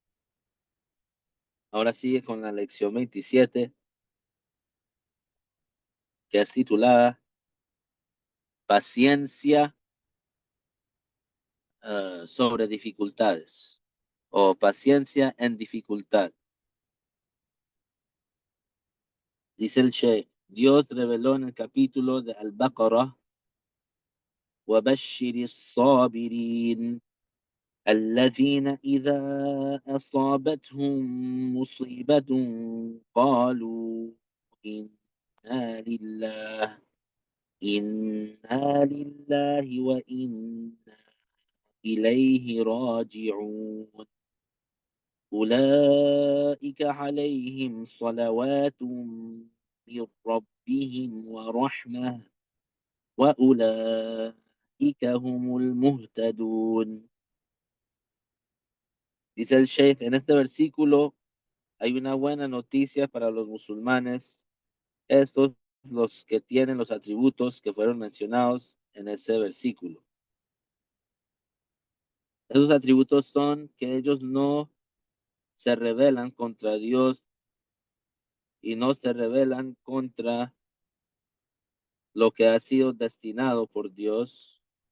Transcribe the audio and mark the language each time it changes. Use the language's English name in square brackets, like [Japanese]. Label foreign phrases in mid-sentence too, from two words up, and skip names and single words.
[Spanish] Ahora sigue con la lección 27, que es titulada Paciencia sobre dificultades, o paciencia en dificultad. Dice el Sheikh: Dios reveló en el capítulo de Al-Baqarah: [Arabic] وبشر الصابرين الذين إذا أصابتهم مصيبة قالوا إنا لله إنا لله وإنا إليه راجعون أولئك عليهم صلوات من ربهم ورحمة وأولئك هم المهتدون. [Spanish] Dice el Sheikh: en este versículo hay una buena noticia para los musulmanes, estos los que tienen los atributos que fueron mencionados en ese versículo. Esos atributos son que ellos no se rebelan contra Dios y no se rebelan contra lo que ha sido destinado por Dios,